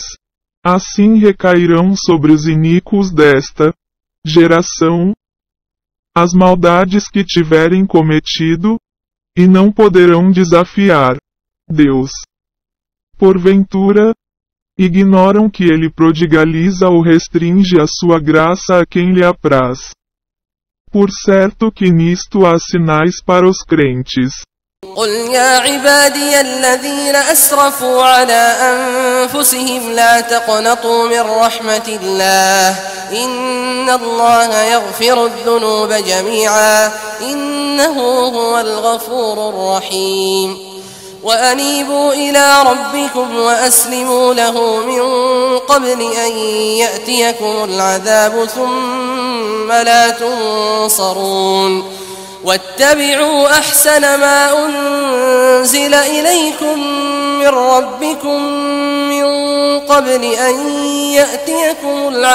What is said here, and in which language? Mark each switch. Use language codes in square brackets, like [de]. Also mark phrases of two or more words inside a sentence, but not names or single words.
[pt] Assim recairão sobre os iníquos desta geração as maldades que tiverem cometido, e não poderão desafiar Deus. Porventura, ignoram que ele prodigaliza ou restringe a sua graça a quem lhe apraz. Por certo que nisto há sinais para os crentes. [ar] قل يا عبادي الذين أسرفوا على أنفسهم لا تقنطوا من رحمة الله إن الله يغفر الذنوب جميعا إنه هو الغفور الرحيم وأنيبوا إلى ربكم وأسلموا له من قبل أن يأتيكم العذاب ثم لا تنصرون واتبعوا أحسن ما أنزل إليكم من ربكم من قبل أن يأتيكم